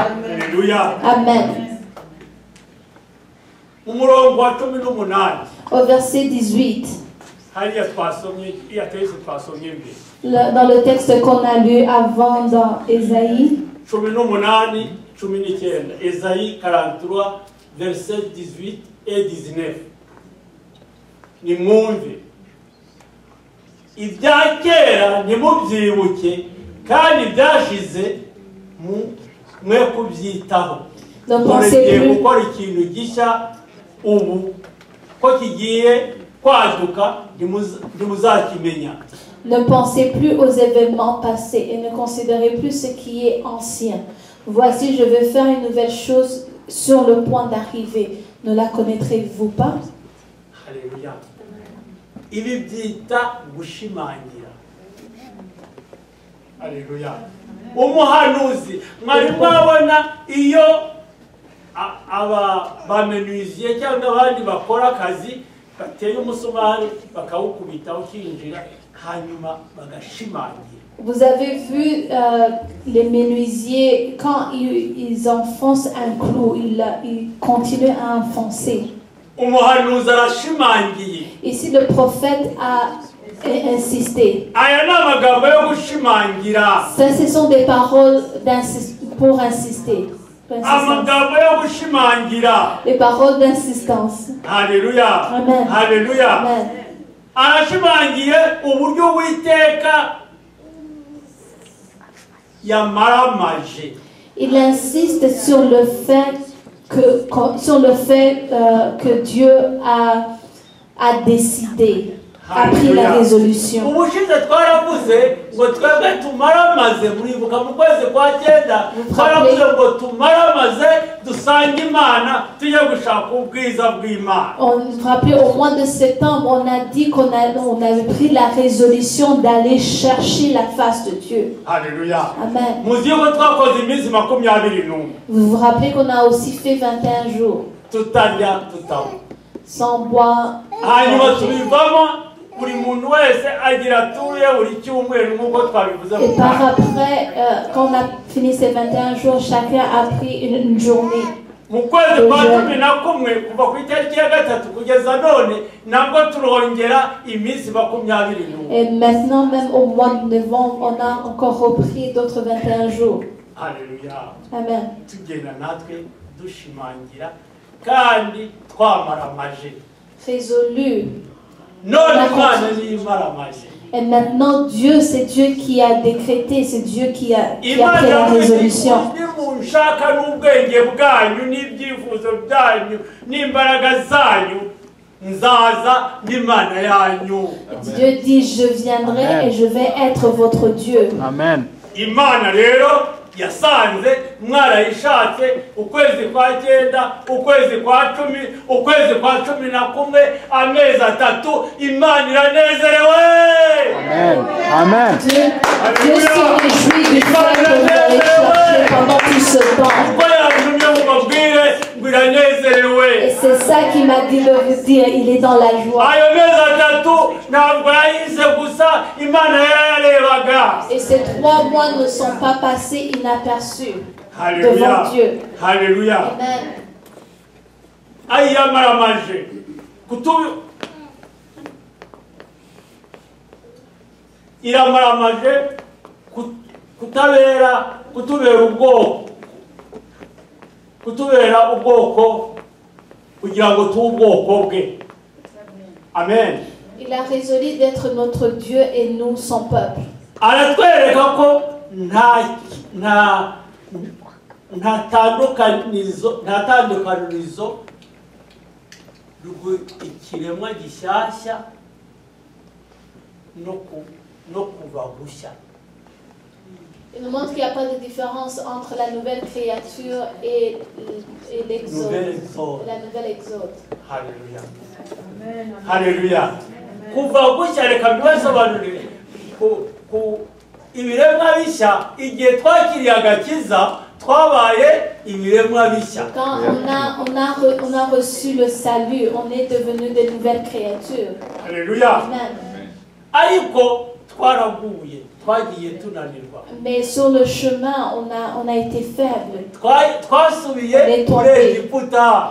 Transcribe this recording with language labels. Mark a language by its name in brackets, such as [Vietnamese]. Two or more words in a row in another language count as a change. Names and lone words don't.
[French] Amen. Au verset 18. Dans le texte qu'on a lu avant dans Ésaïe. Ésaïe 43, versets 18 et 19. [Kinyarwanda] Nimwumve ibya kera ntimubyibuke kandi byashize mwe kubyitaho. Mureke gukora ikintu gishya ubu ko kigiye kwaduka ntimuzakimenya. [French] Ne pensez plus aux événements passés et ne considérez plus ce qui est ancien. Voici, je vais faire une nouvelle chose sur le point d'arriver. Ne la connaîtrez-vous pas? [Kinyarwanda] Haleluya. Ibi byita gushimangira. Haleluya. Umuhanuzi mwari mwabona iyo aba bamenuisier cyangwa abandi bakora akazi bateye umusumari bakawukubita ukinjira hanyuma bagashimangira. [French] Vous avez vu les menuisiers, quand ils enfoncent un clou, ils continuent à enfoncer. [Kinyarwanda] Umuhanuzi arashimangiye. [French] Ici, le prophète a insisté. [Kinyarwanda] Aya ni amagambo yo gushimangira. [French] Ça, ce sont des paroles pour insister. [Kinyarwanda] Amagambo yo gushimangira. [French] Les paroles d'insistance. [Kinyarwanda] Haleluya. Amen. Haleluya. Amen. Arashimangiye uburyo Uwiteka yamaramaje. [French] Il insiste sur le fait que Dieu a décidé, a pris la résolution. [Kinyarwanda] Ubushize twaravuze ngo twebwe tumaramaze muribuka mu kwezi kwa 9 twaravuze ngo tumaramaze dusange Imana tujye gushaka ubwiza bw'Imana. [French] On vous rappelez, au mois de septembre, on a dit qu'on avait pris la résolution d'aller chercher la face de Dieu. Alléluia. Amen. [Kinyarwanda] Muzi ko twakoze iminsi 21. [French] Vous vous rappelez qu'on a aussi fait 21 jours [Kinyarwanda] tutarya tutanywa [French] sans boire. [Kinyarwanda] hanyuma tubivamo buri muntu wese agira atuye buri cyumweru nk'uko twabivuze. [French] Et par après, quand on a fini ces 21 jours, chacun a pris une journée. [Kinyarwanda] Mu kwezi kwa 11 kuva ku itariki ya 3 kugeza none nabwo turongera iminsi 21. [French] Et maintenant, même au mois de novembre, on a encore repris d'autres 21 jours. Alléluia. Amen. [Kinyarwanda] Tugenda natwe dushimangira kandi twamaramaje. [French] Résolu. [Kinyarwanda] None Imana ni imaramaje. [French] Et maintenant, Dieu, c'est Dieu qui a décrété, c'est Dieu qui a pris la résolution. [Kinyarwanda] Munshaka n'ubwenge bwanyu n'ibyifuzo byanyu n'imbaraga zanyu nzaza n'Imana yanyu. [French] Dieu dit, je viendrai. Amen. Et je vais être votre Dieu. Amen. [Kinyarwanda] Imana rero yasanze mwarayishatse ukwezi kwa 9 ukwezi kwa 10 ukwezi kwa 11 amezi 3 Imana iranezerewe. Amen. Amen. [French] Dieu se réjouit du fait que vous allez chercher pendant tout ce temps. Et c'est ça qui m'a dit de vous dire, il est dans la joie. Et ces 3 mois ne sont pas passés inaperçus devant Dieu. Alléluia. Amen. [Kinyarwanda] Iramaramaje kutubera ubwoko kugira ngo tube ubwoko bwe. Amen. [French] Il a résolu d'être notre Dieu et nous son peuple. [Kinyarwanda] Aratwereka ko nta tandukanirizo ikiremwa gishyashya no kuva gushya. [French] Il nous montre qu'il n'y a pas de différence entre la nouvelle créature et l'exode. La nouvelle exode. Alléluia. Alléluia. [Kinyarwanda] Kuva gushya reka mbibasobanurire ku ibiremwa bishya igihe twakiriye agakiza twabaye ibiremwa bishya. [French] Quand on a reçu le salut, on est devenu de nouvelles créatures. Alléluia. Amen. [Kinyarwanda] Ariko twaraguye twagiye tunanirwa. [French] Mais sur le chemin, on a été faible. [Kinyarwanda] Twasubiye muri Egiputa.